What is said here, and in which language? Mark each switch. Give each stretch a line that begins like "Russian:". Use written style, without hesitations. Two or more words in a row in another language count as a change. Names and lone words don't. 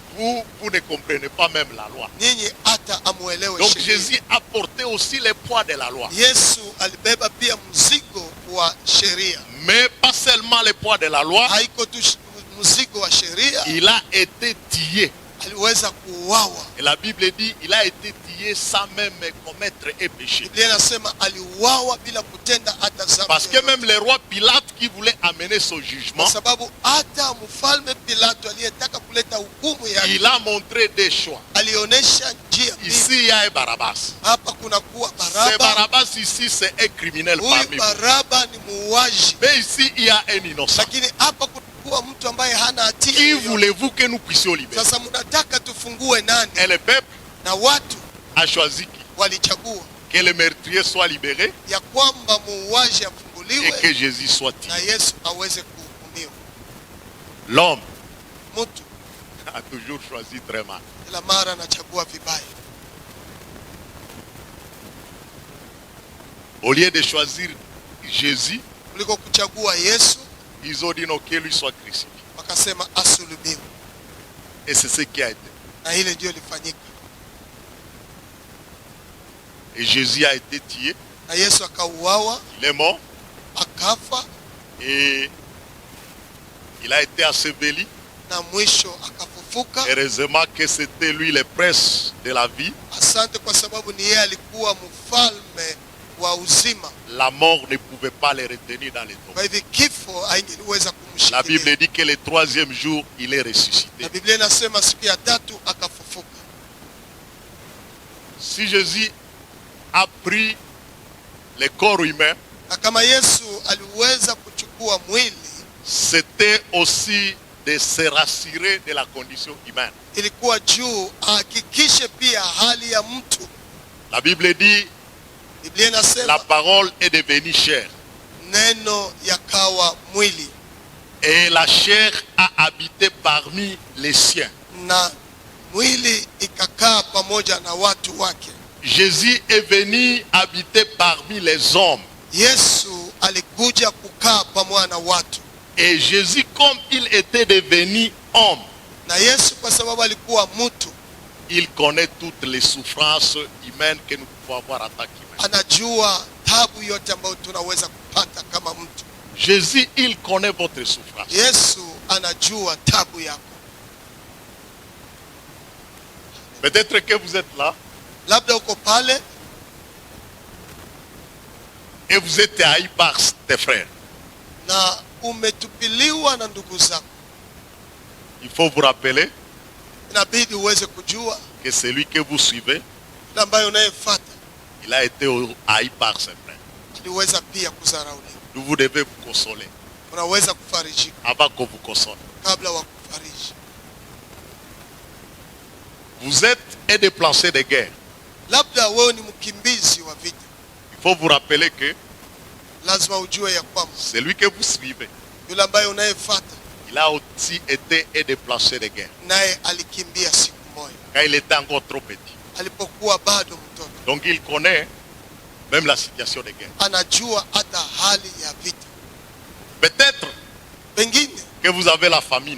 French: Vous ne comprenez pas même la loi.
Swahili: Nyinyi hata amuelewe
French: Donc
Swahili: sheria.
French: Jésus a porté aussi le poids de la loi.
Swahili: Yesu alibeba pia mzigo wa sheria.
French: Mais pas seulement le poids de la loi,
Swahili: Haiko tu mzigo wa sheria,
French: il a été tué.
Swahili: aliweza kuuawa.
French: Et la Bible dit, il a été tué sans même commettre un péché.
Swahili: Biblia inasema aliuawa bila kutenda hata dhambi
French: Parce que
Swahili: yoyote.
French: même le roi Pilate qui voulait amener son jugement,
Swahili: Kwa sababu hata mfalme Pilato aliyetaka kuleta hukumu yake
French: il a montré des choix.
Swahili: alionyesha njia mbili.
French: Ici, il y a un Barabbas.
Swahili: Hapa kuna kuwa
French: Ce
Swahili: Baraba.
French: Barabbas ici, c'est un criminel
Swahili: Huyu
French: parmi vous.
Swahili: Baraba ni muuaji,
French: Mais ici, il y a un innocent.
Swahili: lakini hapa kuwa mtu ambaye hana hatia
French: Qui
Swahili: yoyote.
French: voulez-vous que nous puissions libérer?
Swahili: Sasa mnataka tufungue nani?
French: Et le peuple
Swahili: Na watu
French: a choisi qui?
Swahili: walichagua
French: Que le meurtrier soit libéré
Swahili: ya kwamba muuaji
French: et
Swahili: afunguliwe
French: que Jésus soit
Swahili: na
French: tué.
Swahili: Yesu aweze kuhukumiwa.
French: L'homme
Swahili: Mtu
French: a toujours choisi très mal.
Swahili: kila mara anachagua vibaya.
French: Au lieu de choisir Jésus,
Swahili: Kuliko kuchagua Yesu,
French: ils ont dit non, que lui soit crucifié.
Swahili: wakasema asulubiwe,
French: Et c'est ce qui a été.
Swahili: na ile ndio ilifanyika.
French: Et Jésus a été tué,
Swahili: Na Yesu akauawa,
French: il est mort
Swahili: akafa,
French: et il a été enseveli.
Swahili: na mwisho akafufuka.
French: Heureusement que c'était lui le prince de la vie.
Swahili: Asante kwa sababu ni yeye alikuwa mfalme wa uzima.
French: La mort ne pouvait pas le retenir dans les tombes.
Swahili: Kwa hivyo kifo haingeliweza
French: La Bible
Swahili: kumshikilia.
French: dit que le troisième jour, il est ressuscité.
Swahili: Na Biblia inasema siku ya tatu akafufuka.
French: Si Jésus a pris le corps humain,
Swahili: Na kama Yesu aliweza kuchukua mwili,
French: c'était aussi de se rassurer de la condition humaine.
Swahili: ilikuwa juu ahakikishe pia hali ya mtu.
French: La Bible dit,
Swahili: Biblia
French: la
Swahili: inasema
French: parole est devenue chair.
Swahili: neno yakawa mwili,
French: Et la chair a habité parmi les siens.
Swahili: na mwili ikakaa pamoja na watu wake.
French: Jésus est venu habiter parmi les hommes.
Swahili: Yesu alikuja kukaa pamoja na watu,
French: Et Jésus, comme il était devenu homme,
Swahili: na Yesu kwa sababu alikuwa mtu,
French: il connaît toutes les souffrances humaines que nous pouvons avoir en tant qu'humains.
Swahili: anajua tabu yote ambayo tunaweza kupata kama mtu.
French: Jésus, il connaît votre souffrance.
Swahili: Yesu anajua tabu yako.
French: Peut-être que vous êtes là
Swahili: Labda uko pale
French: et vous êtes haï par tes frères.
Swahili: na umetupiliwa na ndugu zako.
French: Il faut vous rappeler
Swahili: Inabidi uweze kujua
French: que celui que vous suivez,
Swahili: yule ambaye unayefuata
French: il a été haï par ses frères.
Swahili: aliweza pia kudharauliwa.
French: Vous devez vous consoler
Swahili: Unaweza kufarijika
French: avant qu'on vous console.
Swahili: kabla wa kufariji.
French: Vous êtes un déplacé de guerre.
Swahili: Labda wewe ni mkimbizi wa vita,
French: Il faut vous rappeler que
Swahili: lazima ujue ya kwamba
French: celui que vous suivez,
Swahili: yule ambaye unayefuata
French: il a aussi été un déplacé de guerre.
Swahili: naye alikimbia siku moja
French: Quand il était encore trop petit.
Swahili: alipokuwa bado mtoto.
French: Donc il connaît même la situation de guerre.
Swahili: Anajua hata hali ya vita.
French: Peut-être
Swahili: Pengine
French: que que vous avez la famine,